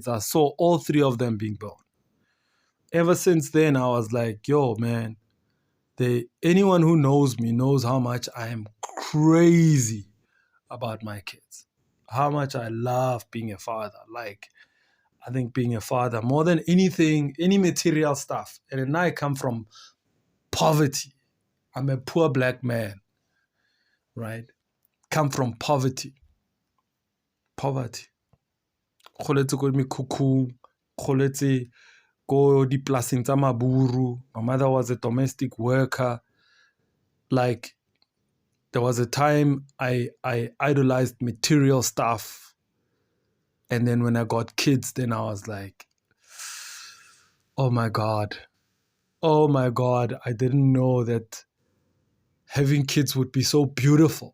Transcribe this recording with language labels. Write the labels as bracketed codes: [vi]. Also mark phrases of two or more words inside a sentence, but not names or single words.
[en] I saw all 3 of them being born. Ever since then, I was like, yo, man, anyone who knows me knows how much I am crazy about my kids, how much I love being a father. Like, I think being a father, more than anything, any material stuff. And then I come from poverty. I'm a poor Black man, right? Come from poverty. [st] Kgoletse ko mekhukhung, kgoletse ko dipolaseng tsa maburu. [en] My mother was a domestic worker. Like, there was a time I idolized material stuff. And then when I got kids, then I was like, oh my God, I didn't know that having kids would be so beautiful.